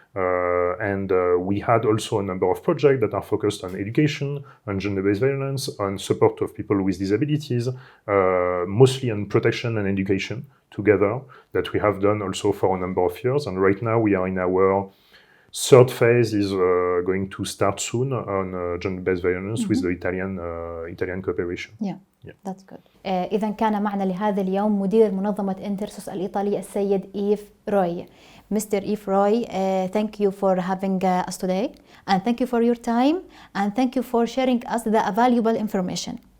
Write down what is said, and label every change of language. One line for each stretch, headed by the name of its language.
English: And we had also a number of projects that are focused on education, on gender-based violence, on support of people with disabilities, mostly on protection and education together, that we have done also for a number of years. And right now we are in our third phase is going to start soon on gender-based violence with the Italian cooperation. Yeah, that's good.
Arabic: إذا كان معنا لهذا اليوم مدير منظمة انترسوس الإيطالية السيد إيف روي.
English: Mr. Yves Roy, thank you for having us today, and thank you for your time, and thank you for sharing us the valuable information.